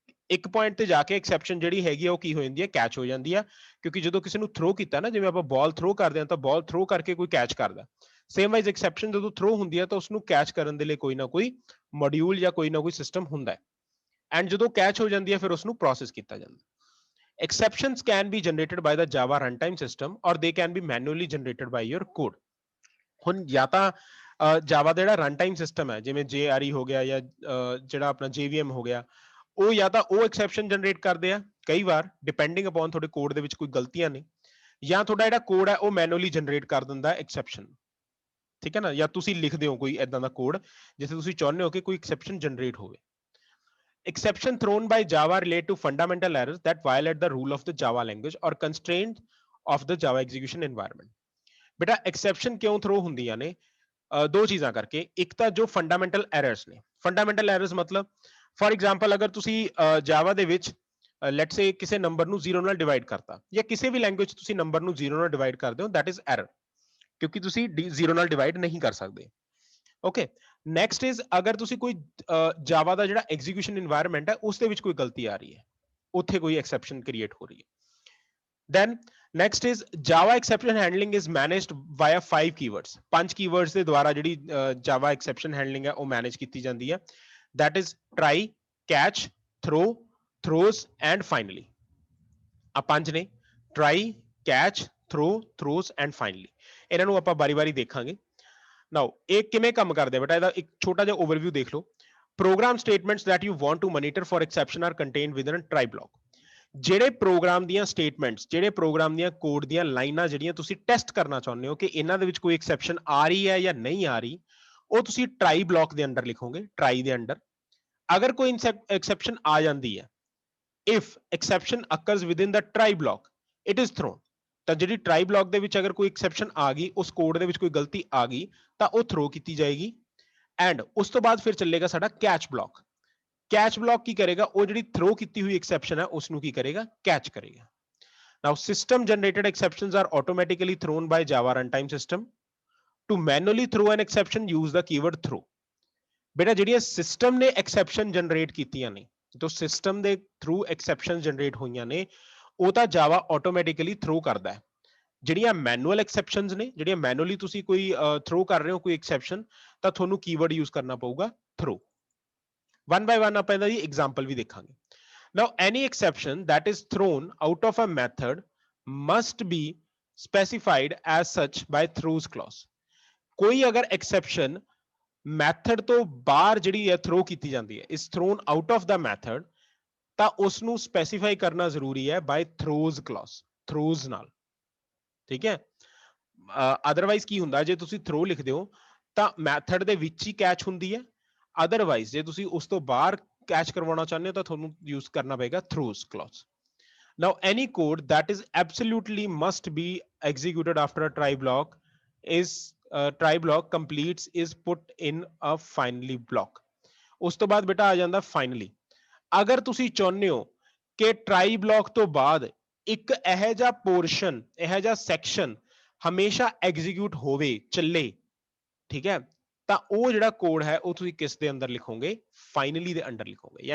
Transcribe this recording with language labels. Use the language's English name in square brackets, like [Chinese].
[Punjabi] ਇੱਕ ਪੁਆਇੰਟ ਤੇ ਜਾ ਕੇ ਐਕਸੈਪਸ਼ਨ ਜਿਹੜੀ ਹੈਗੀ ਆ ਉਹ ਕੀ ਹੋ ਜਾਂਦੀ ਹੈ ਕੈਚ ਹੋ ਜਾਂਦੀ ਆ ਕਿਉਂਕਿ ਜਦੋਂ ਕਿਸੇ ਨੂੰ ਥਰੋ ਕੀਤਾ ਨਾ ਜਿਵੇਂ ਆਪਾਂ ਬਾਲ ਥਰੋ ਕਰਦੇ ਹਾਂ ਤਾਂ ਬਾਲ ਥਰੋ ਕਰਕੇ ਕੋਈ ਕੈਚ ਕਰਦਾ ਸੇਮ ਵਾਈਜ਼ ਐਕਸੈਪਸ਼ਨ ਜਦੋਂ ਥਰੋ ਹੁੰਦੀ ਹੈ ਤਾਂ ਉਸਨੂੰ ਕੈਚ ਕਰਨ ਦੇ ਲਈ ਕੋਈ ਨਾ ਕੋਈ ਮੋਡਿਊਲ ਜਾਂ ਕੋਈ ਨਾ ਕੋਈ ਸਿਸਟਮ ਹੁੰਦਾ ਹੈ ਐਂਡ ਜਦੋਂ ਕੈਚ ਹੋ ਜਾਂਦੀ ਹੈ ਫਿਰ ਉਸਨੂੰ ਪ੍ਰੋਸੈਸ ਕੀਤਾ ਜਾਂਦਾ। [English] exceptions can be generated by the java runtime system or they can be manually generated by your code. [Punjabi] ਹੁਣ ਜਾਂ ਤਾਂ ਜਾਵਾ ਦਾ ਜਿਹੜਾ ਰਨ ਟਾਈਮ ਸਿਸਟਮ ਹੈ ਜਿਵੇਂ JRE ਹੋ ਗਿਆ ਜਾਂ ਜਿਹੜਾ ਆਪਣਾ JVM ਹੋ ਗਿਆ ਉਹ ਜਾਂ ਤਾਂ ਉਹ ਐਕਸੈਪਸ਼ਨ ਜਨਰੇਟ ਕਰਦੇ ਆ ਕਈ ਵਾਰ ਡਿਪੈਂਡਿੰਗ ਅਪਨ ਤੁਹਾਡੇ ਕੋਡ ਦੇ ਵਿੱਚ ਕੋਈ ਗਲਤੀਆਂ ਨੇ ਜਾਂ ਤੁਹਾਡਾ ਜਿਹੜਾ ਕੋਡ ਹੈ ਉਹ ਮੈਨੂਅਲੀ ਜਨਰੇਟ ਕਰ ਦਿੰਦਾ ਐਕਸੈਪਸ਼ਨ ਠੀਕ ਹੈ ਨਾ ਜਾਂ ਤੁਸੀਂ ਲਿਖਦੇ ਹੋ ਕੋਈ ਇਦਾਂ ਦਾ ਕੋਡ ਜਿੱਥੇ ਤੁਸੀਂ ਚਾਹੁੰਦੇ ਹੋ ਕਿ ਕੋਈ ਐਕਸੈਪਸ਼ਨ ਜਨਰੇਟ ਹੋਵੇ। [English] exception thrown by java relate to fundamental errors that violate the rule of the java language or constraint of the java execution environment. [Punjabi] ਬੇਟਾ ਐਕਸੈਪਸ਼ਨ ਕਿਉਂ ਥਰੋ ਹੁੰਦੀਆਂ ਨੇ ਦੋ ਚੀਜ਼ਾਂ ਕਰਕੇ ਇੱਕ ਤਾਂ ਜੋ ਫੰਡਾਮੈਂਟਲ ਐਰਰਸ ਨੇ ਫੰਡਾਮੈਂਟਲ ਐਰਰਸ ਮਤਲਬ ਫॉर एग्जांपल ਅਗਰ ਤੁਸੀਂ ਜਾਵਾ ਦੇ ਵਿੱਚ ਲੈਟਸ ਸੇ ਕਿਸੇ ਨੰਬਰ ਨੂੰ 0 ਨਾਲ ਡਿਵਾਈਡ ਕਰਤਾ ਜਾਂ ਕਿਸੇ ਵੀ ਲੈਂਗੁਏਜ ਤੁਸੀਂ ਨੰਬਰ ਨੂੰ 0 ਨਾਲ ਡਿਵਾਈਡ ਕਰਦੇ ਹੋ [English] that is error [Punjabi] ਕਿਉਂਕਿ ਤੁਸੀਂ 0 ਨਾਲ ਡਿਵਾਈਡ ਨਹੀਂ ਕਰ ਸਕਦੇ। ਓਕੇ ਨੈਕਸਟ ਇਜ਼ ਅਗਰ ਤੁਸੀਂ ਕੋਈ ਜਾਵਾ ਦਾ ਜਿਹੜਾ ਐਗਜ਼ੀਕਿਊਸ਼ਨ ਇਨਵਾਇਰਨਮੈਂਟ ਹੈ ਉਸ ਦੇ ਵਿੱਚ ਕੋਈ ਗਲਤੀ ਆ ਰਹੀ ਹੈ ਉੱਥੇ ਕੋਈ ਐਕਸੈਪਸ਼ਨ ਕ੍ਰੀਏਟ ਹੋ ਰਹੀ ਹੈ। [English] then next is java exception handling is managed via 5 keywords [Punjabi] ਪੰਜ keywords ਦੇ ਦੁਆਰਾ ਜਿਹੜੀ java exception handling ਹੈ ਉਹ ਮੈਨੇਜ ਕੀਤੀ ਜਾਂਦੀ ਹੈ [English] that is try catch throw throws and finally [Punjabi] ਆ ਪੰਜ ਨੇ [English] try catch throw throws and finally [Punjabi] ਇਹਨਾਂ ਨੂੰ ਆਪਾਂ ਬਾਰੀ-ਬਾਰੀ ਦੇਖਾਂਗੇ। now ਇਹ ਕਿਵੇਂ ਕੰਮ ਕਰਦੇ ਬੇਟਾ ਇਹਦਾ ਇੱਕ ਛੋਟਾ ਜਿਹਾ ਓਵਰਵਿਊ ਦੇਖ ਲਓ। [English] program statements that you want to monitor for exception are contained within a try block. [Punjabi] ਜਿਹੜੇ ਪ੍ਰੋਗਰਾਮ ਦੀਆਂ ਸਟੇਟਮੈਂਟਸ ਜਿਹੜੇ ਪ੍ਰੋਗਰਾਮ ਦੀਆਂ ਕੋਡ ਦੀਆਂ ਲਾਈਨਾਂ ਜਿਹੜੀਆਂ ਤੁਸੀਂ ਟੈਸਟ ਕਰਨਾ ਚਾਹੁੰਦੇ ਹੋ ਕਿ ਇਹਨਾਂ ਦੇ ਵਿੱਚ ਕੋਈ ਐਕਸੈਪਸ਼ਨ ਆ ਰਹੀ ਹੈ ਜਾਂ ਨਹੀਂ ਆ ਰਹੀ ਉਹ ਤੁਸੀਂ ਟਰਾਈ ਬਲੌਕ ਦੇ ਅੰਡਰ ਲਿਖੋਗੇ ਟਰਾਈ ਦੇ ਅੰਡਰ। ਅਗਰ ਕੋਈ ਐਕਸੈਪਸ਼ਨ ਆ ਜਾਂਦੀ ਹੈ [English] if exception occurs within the try block it is thrown. [Punjabi] ਤਾਂ ਜਿਹੜੀ ਟਰਾਈ ਬਲੌਕ ਦੇ ਵਿੱਚ ਅਗਰ ਕੋਈ ਐਕਸੈਪਸ਼ਨ ਆ ਗਈ, ਉਸ ਕੋਡ ਦੇ ਵਿੱਚ ਕੋਈ ਗਲਤੀ ਆ ਗਈ, ਤਾਂ ਉਹ ਥਰੋ ਕੀਤੀ ਜਾਏਗੀ। ਐਂਡ ਉਸ ਤੋਂ ਬਾਅਦ ਫਿਰ ਚੱਲੇਗਾ ਸਾਡਾ ਕੈਚ ਬਲੌਕ। ਕੈਚ ਬਲੌਕ ਕੀ ਕਰੇਗਾ, ਉਹ ਜਿਹੜੀ ਥਰੋ ਕੀਤੀ ਹੋਈ ਐਕਸੈਪਸ਼ਨ ਹੈ ਉਸ ਨੂੰ ਕੀ ਕਰੇਗਾ, ਕੈਚ ਕਰੇਗਾ। [English] Now system generated exceptions are automatically thrown by Java runtime system. To manually throw an exception use the keyword throw. [Punjabi] ਬੇਟਾ ਜਿਹੜੀਆਂ ਸਿਸਟਮ ਨੇ ਐਕਸੈਪਸ਼ਨ ਜਨਰੇਟ ਕੀਤੀਆਂ ਨੇ, ਜੋ ਸਿਸਟਮ ਦੇ ਥਰੂ ਐਕਸੈਪਸ਼ਨ ਜਨਰੇਟ ਹੋਈਆਂ ਨੇ, ਉਹ ਤਾਂ ਜਾਵਾ ਆਟੋਮੈਟਿਕਲੀ ਥਰੋ ਕਰਦਾ ਹੈ। ਜਿਹੜੀਆਂ ਮੈਨੂਅਲ ਐਕਸੈਪਸ਼ਨਸ ਨੇ, ਜਿਹੜੀਆਂ ਮੈਨੂਅਲੀ ਤੁਸੀਂ ਕੋਈ ਥਰੋ ਕਰ ਰਹੇ ਹੋ ਕੋਈ ਐਕਸੈਪਸ਼ਨ, ਤਾਂ ਤੁਹਾਨੂੰ ਕੀਵਰਡ ਯੂਜ਼ ਕਰਨਾ ਪਊਗਾ ਥਰੋ। [English] one by one [Punjabi] ਆਪਾਂ ਇਹਦਾ ਜੀ ਐਗਜ਼ਾਮਪਲ ਵੀ ਦੇਖਾਂਗੇ। [English] Now any exception that is thrown out of a method must be specified as such by throws clause। [Punjabi] ਕੋਈ ਅਗਰ exception ਮੈਥਡ ਤੋਂ ਬਾਹਰ ਜਿਹੜੀ ਹੈ ਥਰੋ ਕੀਤੀ ਜਾਂਦੀ ਹੈ, [English] is thrown out of the method, [Punjabi] ਤਾਂ ਉਸ ਨੂੰ ਸਪੈਸੀਫਾਈ ਕਰਨਾ ਜ਼ਰੂਰੀ ਹੈ ਬਾय throws clause, throws ਨਾਲ। ਠੀਕ ਹੈ, ਅਦਰਵਾਈਜ਼ ਕੀ ਹੁੰਦਾ, ਜੇ ਤੁਸੀਂ ਥਰੋ ਲਿਖਦੇ ਹੋ ਤਾਂ ਮੈਥਡ ਦੇ ਵਿੱਚ ਹੀ ਕੈਚ ਹੁੰਦੀ ਹੈ। ਅਦਰਵਾਈਜ਼ ਜੇ ਤੁਸੀਂ ਉਸ ਤੋਂ ਬਾਹਰ ਕੈਚ ਕਰਵਾਉਣਾ ਚਾਹੁੰਦੇ ਹੋ ਤਾਂ ਤੁਹਾਨੂੰ ਯੂਜ਼ ਕਰਨਾ ਪਏਗਾ throws clause. [English] Now any code that is absolutely must be executed after a try block is try block completes is put in a finally block। [Punjabi] ਉਸ ਤੋਂ ਬਾਅਦ ਬੇਟਾ ਆ ਜਾਂਦਾ finally। ਅਗਰ ਤੁਸੀਂ ਚਾਹੁੰਦੇ ਹੋ ਕਿ ਟਰਾਈ ਬਲੌਕ ਤੋਂ ਬਾਅਦ ਇੱਕ ਇਹੋ ਜਿਹਾ ਪੋਰਸ਼ਨ, ਇਹੋ ਜਿਹਾ ਸੈਕਸ਼ਨ ਹਮੇਸ਼ਾ ਐਗਜ਼ੀਕਿਊਟ ਹੋਵੇ, ਚੱਲੇ, ਠੀਕ ਹੈ, ਤਾਂ ਉਹ ਜਿਹੜਾ ਕੋਡ ਹੈ ਉਹ ਤੁਸੀਂ ਕਿਸ ਦੇ ਅੰਦਰ ਲਿਖੋਗੇ, ਫਾਈਨਲੀ ਦੇ ਅੰਡਰ ਲਿਖੋਗੇ।